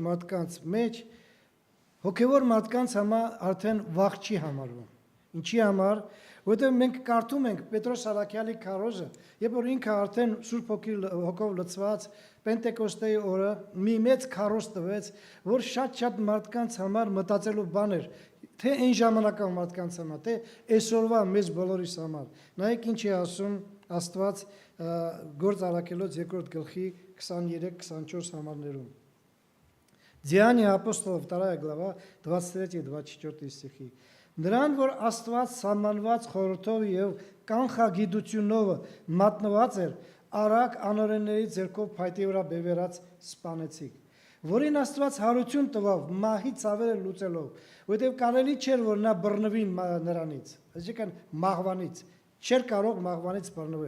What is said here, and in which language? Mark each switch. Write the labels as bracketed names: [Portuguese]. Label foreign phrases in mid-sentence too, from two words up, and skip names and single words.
[Armenian] մարդկանց մեջ, հոգևոր մարդկանց համար արդեն վախ չի համարվում։ Ինչի համար, որովհետև մենք կարդում ենք Պետրոս Սարաքյալի քարոզը, երբ որ ինքը արդեն Սուրբ Հոգով լցված Պենտեկոստեի օրը մի մեծ քարոզ տվեց, որ շատ մարդկանց համար մտածելու բան էր, թե այն ժամանակա մարդկանց համար, թե այսօրվա մեզ բոլորիս համար։ Նայեք ինչ է ասում Աստված Գործ Առաքելոց 2-րդ գլխի 23-24 համարներում։ [Russian] Деяния апостолов 2 глава 23-24 стихи։ [Armenian] Նրան, որ Աստված սահմանված խորհրդով եւ կանխագիտությունով մատնված էր, արագ անօրենների ձեռքով փայտի վրա բևեռած սպանեցիք, որին Աստված հարություն տվավ մահի ցավերը լուծելով, որովհետեւ կարելի չէր որ նա բռնվի նրանից, այսինքն մահվանից, չէր կարող մահվանից բռնվել։